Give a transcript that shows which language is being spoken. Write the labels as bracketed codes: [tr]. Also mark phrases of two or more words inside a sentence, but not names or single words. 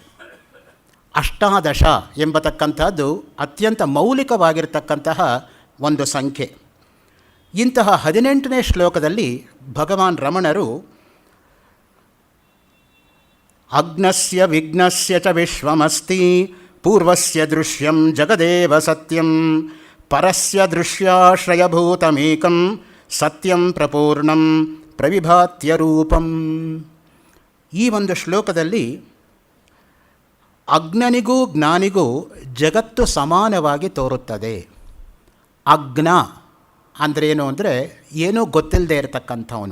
[kn] ಅಷ್ಟಾದಶ ಎಂಬತಕ್ಕಂಥದ್ದು ಅತ್ಯಂತ ಮೌಲಿಕವಾಗಿರ್ತಕ್ಕಂತಹ ಒಂದು ಸಂಖ್ಯೆ. ಇಂತಹ 18ನೇ ಶ್ಲೋಕದಲ್ಲಿ ಭಗವಾನ್ ರಮಣರು [sa] ಅಗ್ನಸ್ಯ ವಿಘ್ನಸ್ಯ ಚ ವಿಶ್ವಮಸ್ತಿ ಪೂರ್ವಸ್ಯ ದೃಶ್ಯಂ ಜಗದೇವ ಸತ್ಯಂ ಪರಸ್ಯ ದೃಶ್ಯಾಶ್ರಯಭೂತಮೇಕಂ ಸತ್ಯಂ ಪ್ರಪೂರ್ಣಂ ಪ್ರವಿಭಾತ್ಯರೂಪಂ. [kn] ಈ ಒಂದು ಶ್ಲೋಕದಲ್ಲಿ ಅಗ್ನನಿಗೂ ಜ್ಞಾನಿಗೂ ಜಗತ್ತು ಸಮಾನವಾಗಿ ತೋರುತ್ತದೆ. ಅಗ್ನ ಅಂದ್ರೇನು ಅಂದರೆ ಏನೂ ಗೊತ್ತಿಲ್ಲದೆ ಇರತಕ್ಕಂಥವನು.